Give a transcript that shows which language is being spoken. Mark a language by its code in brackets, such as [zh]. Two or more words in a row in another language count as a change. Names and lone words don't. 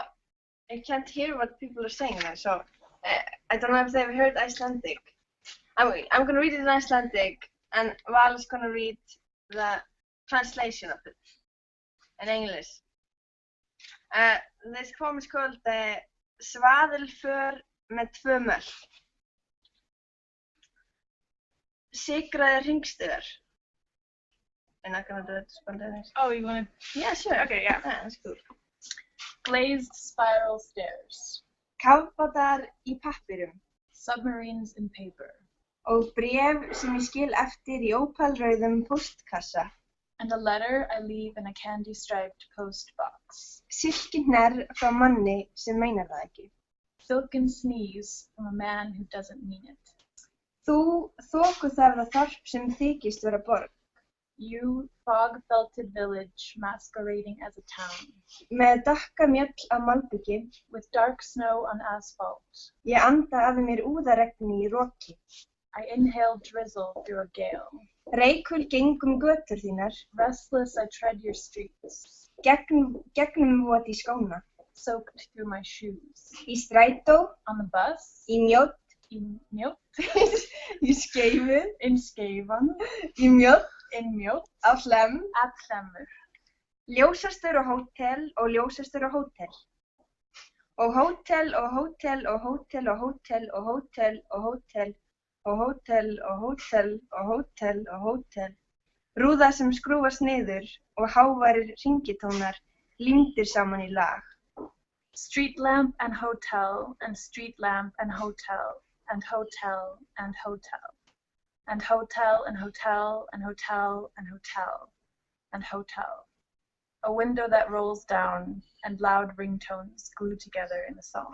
[en] I can't hear what people are saying now, so I don't know if they've heard Icelandic. I'm going to read it in Icelandic, and Val is going to read the translation of it in English. This poem is called Svaðilför með tvö möl. [is] Sigraðir hringstigar. [en] I'm not going to do it spontaneously. Oh, you want to? Yeah, sure. Okay, yeah. That's cool. Glazed spiral stairs. [is] Kafbátar í pappirum. [en] Submarines in paper. [is] Og bréf sem ég skil eftir í ópalrauðum póstkassa. [en] And a letter I leave in a candy-striped post box. [is] Silkihnerr frá manni sem meinar það ekki. [en] Silken sneeze from a man who doesn't mean it. [is] Þú þokuþarfa þorp sem þykist vera borg. [en] You fog-belted village masquerading as a town. [is] Með dökka mjöll á malbiki. [en] With dark snow on asphalt. [is] Ég anda að mér úðaregni í roki. [en] I inhale drizzle through a gale. [is] Reykul gengum götur þínar. [en] Restless I tread your streets. [is] Gegnum vot í skóna. [en] Soaked through my shoes. [is] Í strætó. [en] On the bus. [is] Í mjótt. Í mjótt. Í skeifu. [en] In skeifan. [is] Í mjótt. [en] In mjótt. [is] Á hlem. [en] At hlemmur. [is] Ljósastur og hótel og ljósastur og hótel. Og hótel og hótel og hótel og hótel og hótel og hótel og hótel og hótel og hótel og hótel. Rúða sem skrúfast niður og háværir hringitónar límdir saman í lag. [en] Street lamp and hotel and street lamp and hotel and hotel and hotel and hotel and hotel and hotel and hotel and hotel. A window that rolls down and loud ringtones glue together in a song.